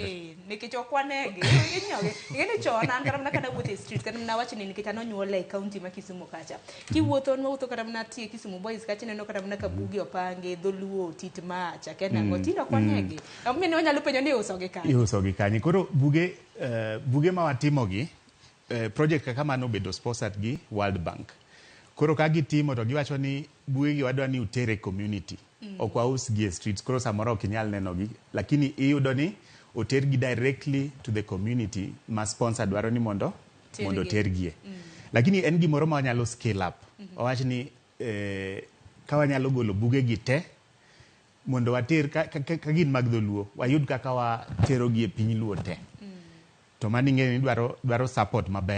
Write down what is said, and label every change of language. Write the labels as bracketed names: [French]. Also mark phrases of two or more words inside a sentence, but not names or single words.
[Luo (Kenya and Tanzania)] Nikech okwanegi ing'eni chon an kata mana kana wuotho e street kata mana wacho ni nikech an onyuola e kaunti ma Kisumu kacha kiwuotho kata mana tie Kisumu Boys kacha neno kata mana ka buge opange dholuo tit macha kena ngo tindo okwanegi amene onyalo penjo ni iusogi kanye. Koro buge ma watimogi project kaka mano bedo sponsored gi World Bank. Koro ka gitimo to giwacho ni bugegi wadwa ni utere community. Ok waus gi e streets, koro samoro ok inyal nenogi, lakini iyudo ni otergi [English] directly to the community [Luo (Kenya and Tanzania)] ma sponsor dwaro ni mondo tergie. Lakini en gimoro ma wanyalo [English] scale up. [Luo (Kenya and Tanzania)] Owach ni ka wanyalo golo bugegi te mondo water ka gin mag dholuo wayud kaka waterogi e piny luo te. To mani ng'eni dwaro support maber.